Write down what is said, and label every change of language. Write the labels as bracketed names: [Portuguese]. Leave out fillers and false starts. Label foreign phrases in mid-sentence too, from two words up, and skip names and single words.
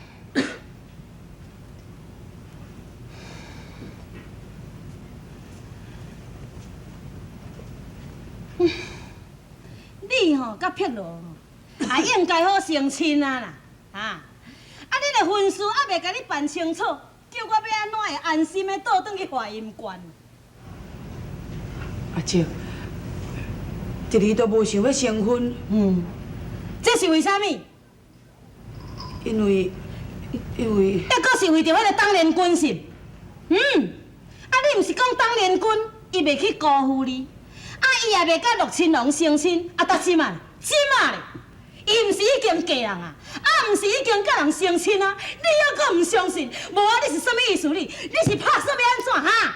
[Min Nan Chinese] 你吼甲碧罗也应该好成亲啊啦，你的婚事还袂甲你办清楚，叫我要安怎会安心的倒转去华阴关？阿姐，一日都无想要成婚，这是为虾米？因为，抑阁是为着迄个当年君是？你毋是讲当年君伊袂去辜负你，伊也袂甲陆亲王成亲，到即马咧，伊毋是已经嫁人啊，毋是已经甲人成亲啊？你还阁毋相信？无啊，你是什么意思？你是拍算要安怎哈？